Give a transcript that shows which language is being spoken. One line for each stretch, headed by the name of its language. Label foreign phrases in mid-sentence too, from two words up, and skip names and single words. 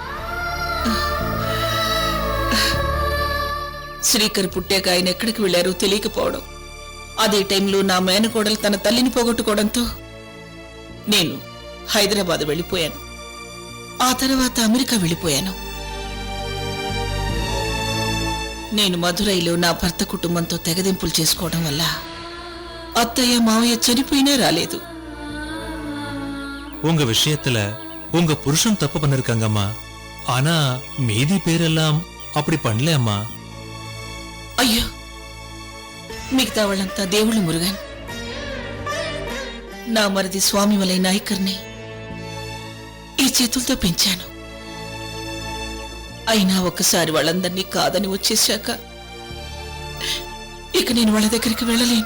Telugu: శ్రీకర్ పుట్టాక ఆయన ఎక్కడికి వెళ్లారో తెలియకపోవడం, అదే టైంలో నా మేనకోడలు తన తల్లిని పోగొట్టుకోవడంతో నేను హైదరాబాద్ వెళ్ళిపోయాను. ఆ తర్వాత అమెరికా వెళ్ళిపోయాను. నేను మధురైలో నా భర్త కుటుంబంతో తెగదింపులు చేసుకోవడం వల్ల అత్తయ్య మావయ్య చనిపోయినా రాలేదు.
Tamil: உங்க விஷயத்துல உங்க புருஷன் தப்பு பண்ணிருக்காங்கம்மா. ஆனா மீதி பேரெல்லாம் அப்படி பண்ணல அம்மா.
Telugu: అయ్యో, మిగతా వాళ్ళంతా దేవుళ్ళు మురుగన్. నా మరిది స్వామిమలై నాయకర్ని ఈ చేతులతో పెంచాను. అయినా ఒక్కసారి వాళ్ళందరినీ కాదని వచ్చేశాక ఇక నేను వాళ్ళ దగ్గరికి వెళ్ళలేను.